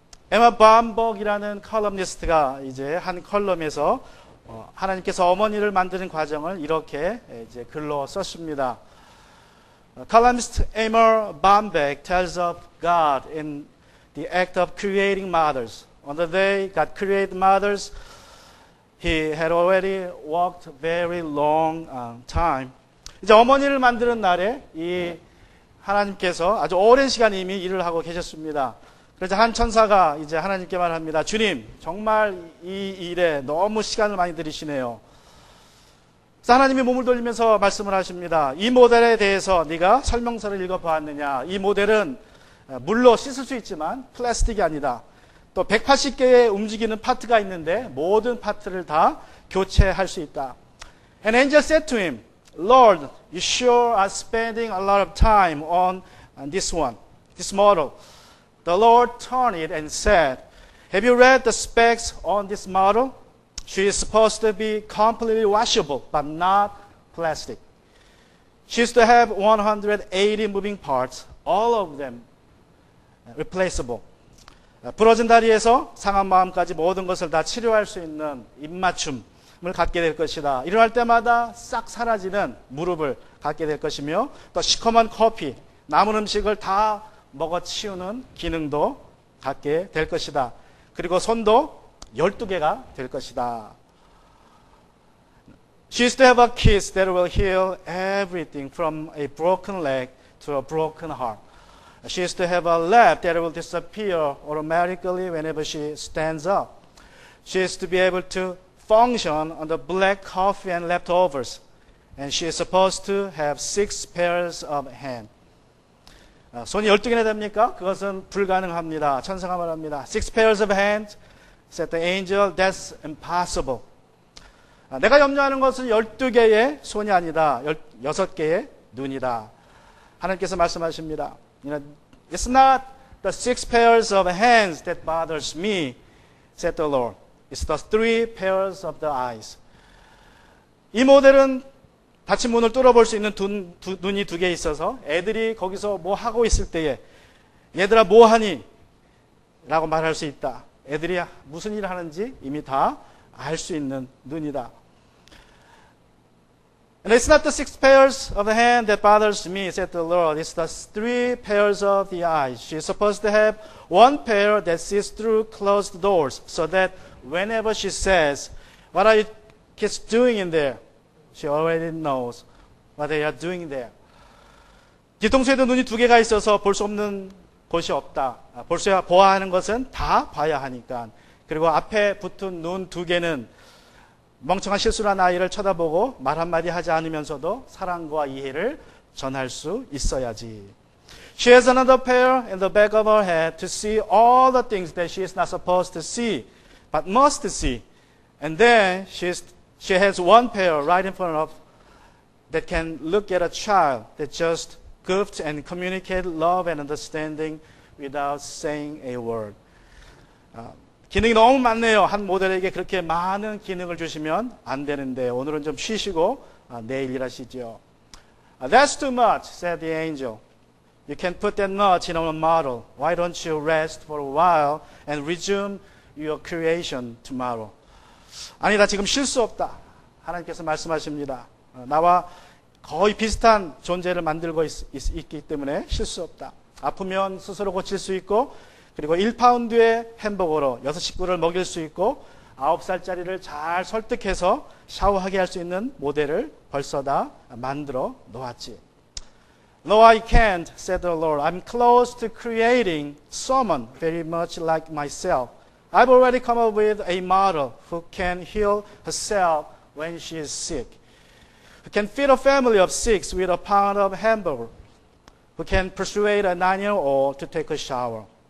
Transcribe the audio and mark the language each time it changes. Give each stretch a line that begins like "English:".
Korean: 에마 밤벅이라는 컬럼니스트가 이제 한 컬럼에서 하나님께서 어머니를 만드는 과정을 이렇게 이제 글로 썼습니다.
English: Columnist Emma Bombeck tells of God in the act of creating mothers. On the day God created mothers, He had already walked very long time.
Korean: 이제 어머니를 만드는 날에 이 하나님께서 아주 오랜 시간 이미 일을 하고 계셨습니다. 그래서 한 천사가 이제 하나님께 말합니다. 주님, 정말 이 일에 너무 시간을 많이 들이시네요. 그래서 하나님이 몸을 돌리면서 말씀을 하십니다. 이 모델에 대해서 네가 설명서를 읽어보았느냐? 이 모델은 물로 씻을 수 있지만 플라스틱이 아니다. 또 180개의 움직이는 파트가 있는데 모든 파트를 다 교체할 수 있다.
English: An angel said to him, Lord, you sure are spending a lot of time on this one, this model. The Lord turned it and said, Have you read the specs on this model? She is supposed to be completely washable, but not plastic. She is to have 180 moving parts, all of them replaceable.
Korean: 부러진 다리에서 상한 마음까지 모든 것을 다 치료할 수 있는 입맞춤을 갖게 될 것이다. 일어날 때마다 싹 사라지는 무릎을 갖게 될 것이며 또 시커먼 커피, 남은 음식을 다 먹어치우는 기능도 갖게 될 것이다. 그리고 손도 12개가 될 것이다.
English: She is to have a kiss that will heal everything from a broken leg to a broken heart. She is to have a laugh that will disappear automatically whenever she stands up. She is to be able to function on the black coffee and leftovers. And she is supposed to have 6 pairs of hands.
Korean: 손이 12개나 됩니까? 그것은 불가능합니다. 천사가 말합니다.
English: 6 pairs of hands, said the angel, that's impossible.
Korean: 내가 염려하는 것은 12개의 손이 아니다. 6개의 눈이다. 하나님께서 말씀하십니다.
English: It's not the 6 pairs of hands that bothers me, said the Lord. It's the 3 pairs of the eyes.
Korean: 이 모델은 닫힌 문을 뚫어볼 수 있는 눈이 2개 있어서 애들이 거기서 뭐 하고 있을 때에 얘들아 뭐 하니? 라고 말할 수 있다. 애들이 무슨 일을 하는지 이미 다 알 수 있는 눈이다.
English: And it's not the 6 pairs of the hand that bothers me, said the Lord. It's the 3 pairs of the eyes. She's supposed to have 1 pair that sees through closed doors so that whenever she says, What are you kids doing in there? She already knows what they are doing there.
Korean: 뒤통수에도 눈이 2개가 있어서 볼 수 없는 곳이 없다. 보아야 하는 것은 다 봐야 하니까. 그리고 앞에 붙은 눈 2개는 멍청한 실수를 한 아이를 쳐다보고 말 한마디 하지 않으면서도 사랑과 이해를 전할 수 있어야지.
English: She has another pair in the back of her head to see all the things that she is not supposed to see, but must see. And then she has 1 pair right in front of that can look at a child that just goofed and communicate love and understanding without saying a word.
Korean: 기능이 너무 많네요. 한 모델에게 그렇게 많은 기능을 주시면 안 되는데 오늘은 좀 쉬시고 내일 일하시죠.
English: That's too much, said the angel. You can put that much in a model. Why don't you rest for a while and resume your creation tomorrow?
Korean: 아니다, 지금 쉴 수 없다. 하나님께서 말씀하십니다. 나와 거의 비슷한 존재를 만들고 있기 때문에 쉴 수 없다. 아프면 스스로 고칠 수 있고 그리고 1파운드의 햄버거로 6식구를 먹일 수 있고 9살짜리를 잘 설득해서 샤워하게 할 수 있는 모델을 벌써 다 만들어 놓았지.
English: No, I can't, said the Lord. I'm close to creating someone very much like myself. I've already come up with a model who can heal herself when she is sick, who can feed a family of 6 with a pound of hamburger, who can persuade a 9-year-old to take a shower.